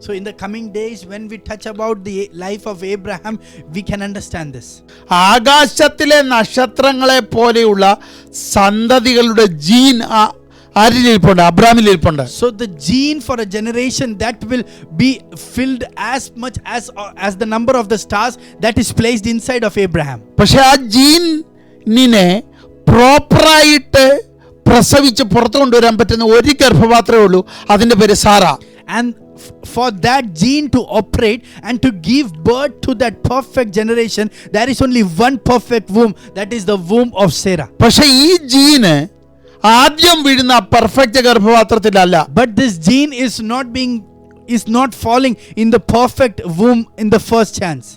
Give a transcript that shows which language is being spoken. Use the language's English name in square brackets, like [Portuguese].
[English] So in the coming days when we touch about the life of Abraham, we can understand this. [Malayalam] ആകാശത്തിലെ നക്ഷത്രങ്ങളെ പോലെയുള്ള സന്തതികളുടെ gene ആരിലിരിപ്പുണ്ട്? അബ്രഹാമിലിരിപ്പുണ്ട്. [English] So the gene for a generation that will be filled as much as the number of the stars that is placed inside of Abraham. [Malayalam] പക്ഷെ ആ ജീനിനെ പ്രോപ്പറായിട്ട് പ്രസവിച്ച് പുറത്തു കൊണ്ടുവരാൻ പറ്റുന്ന ഒരു ഗർഭപാത്രമേ ഉള്ളൂ. അതിന്റെ പേര് Sara. [English] And for that gene to operate and to give birth to that perfect generation, there is only one perfect womb, that is the womb of Sarah. [Malayalam] പക്ഷെ ഈ ജീന് ആദ്യം വീഴുന്ന perfect ഗർഭപാത്രത്തിലല്ല. [English] But this gene is not falling in the perfect womb in the first chance.